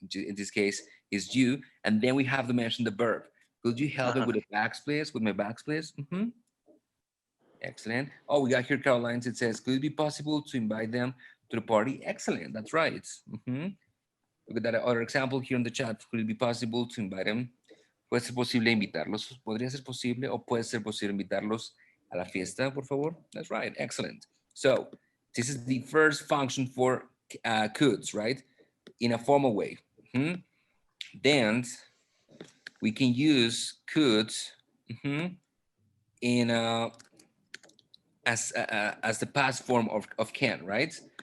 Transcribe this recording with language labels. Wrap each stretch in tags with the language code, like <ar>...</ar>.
<en>In this case is you, and then we have to mention the verb. Could you help me with the backs, please? With my backs, please? Mhm. Excellent. Oh, we got here Caroline's. It says, could it be possible to invite them to the party? Excellent. That's right. Mhm. Look at that other example here in the chat. Could it be possible to invite them?</en> <es>¿Puede ser posible invitarlos? ¿Podría ser posible o puede ser posible invitarlos a la fiesta, por favor?</es> <en>That's right. Excellent. So this is the first function for coulds, right? In a formal way. Mhm. Then we can use coulds in as the past form of can, right?</en>